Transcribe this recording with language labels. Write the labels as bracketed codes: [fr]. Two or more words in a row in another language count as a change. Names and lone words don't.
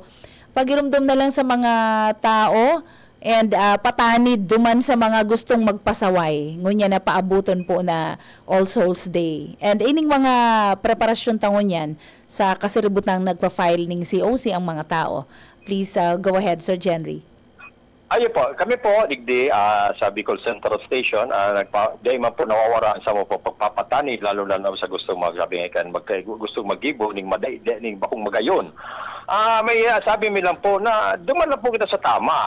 [bik] Pagirumdom na lang sa mga tao and patanid duman sa mga gustong magpasaway. Ngunya na paabuton po na All Souls Day. And ining mga preparasyon tangon yan sa kasiributang nagpa-file ning COC ang mga tao. [en] Please go ahead, Sir Jenry. [bik] Ayo po, kami po digdi sa Bicol Central Station, di man po nawawaraan sa mo po pagpapatani, lalo na sa gustong magsabihin gustong magibo ning ning bakong magayon. May sabi mi lang po na duman lang po kita sa tama.